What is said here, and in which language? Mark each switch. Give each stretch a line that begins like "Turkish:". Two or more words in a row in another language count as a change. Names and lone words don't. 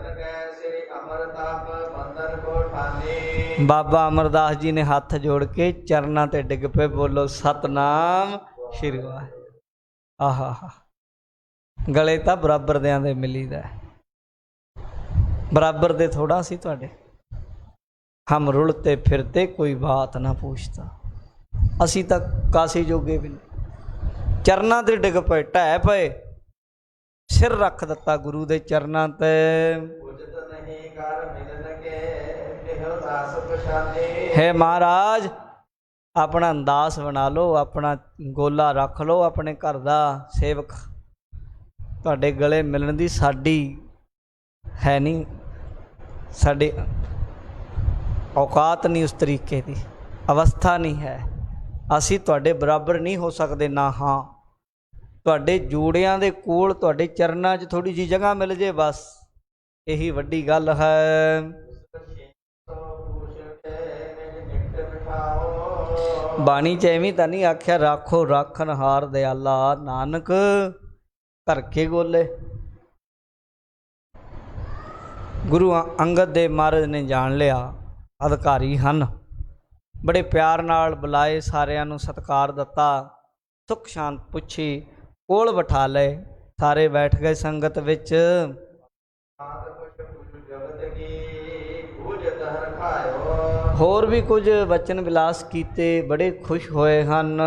Punjabi: ਬਾਬਾ ਅਮਰਦਾਸ ਜੀ ਨੇ ਹੱਥ ਜੋੜ ਕੇ ਚਰਨਾਂ 'ਤੇ ਡਿੱਗ ਪਏ, ਬੋਲੋ ਸਤਨਾਮ ਸ਼੍ਰੀ ਵਾਹਿਗੁਰੂ। ਆਹਾ ਹਾ, ਗਲੇ ਤਾਂ ਬਰਾਬਰ ਦਿਆਂ ਦੇ ਮਿਲੀਦਾ। ਬਰਾਬਰ ਦੇ ਥੋੜ੍ਹਾ ਸੀ ਤੁਹਾਡੇ।
Hindi: हम रुलते फिरते कोई बात ना पूछता,
Punjabi: ਅਸੀ ਤਕ ਕਾਸੀ ਜੋਗੇ ਭੀ ਨਹੀਂ। ਚਰਨਾ ਤੇ ਡਿੱਗ ਪੇ ਢਹਿ ਪੇ, ਸਿਰ ਰੱਖ ਦਿੱਤਾ ਗੁਰੂ ਦੇ ਚਰਨਾ ਤੇ। ਉਚਿਤ ਨਹੀਂ ਕਰ ਮਿਲਨ ਕੇ ਇਹੋ ਦਾਸ ਪਛਾਨੇ।
Hindi: है महाराज अपना अंदास बना लो, अपना गोला रख लो अपने घर का सेवक।
Punjabi: ਤੁਹਾਡੇ ਗਲੇ ਮਿਲਣ ਦੀ ਸਾਡੀ ਹੈ ਨਹੀਂ, ਸਾਡੀ ਔਕਾਤ ਨਹੀਂ,
Hindi: उस तरीके की अवस्था नहीं है।
Punjabi: ਅਸੀ ਤੁਹਾਡੇ ਬਰਾਬਰ ਨਹੀਂ ਹੋ ਸਕਦੇ ਨਾ। ਹਾਂ ਤੁਹਾਡੇ ਜੂੜੀਆਂ ਦੇ ਕੋਲ ਤੁਹਾਡੇ ਚਰਨਾਂ 'ਚ ਥੋੜ੍ਹੀ ਜੀ ਜਗ੍ਹਾ ਮਿਲ ਜੇ, ਬਸ ਯਹੀ ਵੱਡੀ ਗੱਲ ਹੈ। ਬਾਣੀ ਚ ਏਵੇਂ ਤੋ ਨਹੀਂ ਆਖਿਆ ਰਾਖੋ ਰਾਖਨ ਹਾਰ ਦਇਆਲਾ, ਨਾਨਕ ਘਰ ਕੇ ਗੋਲੇ।
Hindi: गुरु अंगद देव महाराज ने जान लिया
Punjabi: ਅਧਿਕਾਰੀ ਹਨ, ਬੜੇ ਪਿਆਰ ਨਾਲ ਬੁਲਾਏ, ਸਾਰਿਆਂ ਨੂੰ ਸਤਿਕਾਰ ਦਿੱਤਾ, ਸੁਖ ਸ਼ਾਂਤ ਪੁੱਛੀ, ਕੋਲ ਬਿਠਾ ਲੇ। ਸਾਰੇ ਬੈਠ ਗਏ ਸੰਗਤ ਵਿਚ। ਹੋਰ ਭੀ ਕੁਛ ਵਚਨ ਬਿਲਾਸ ਕੀਤੇ, ਬੜੇ ਖੁਸ਼ ਹੋਏ ਹਨ।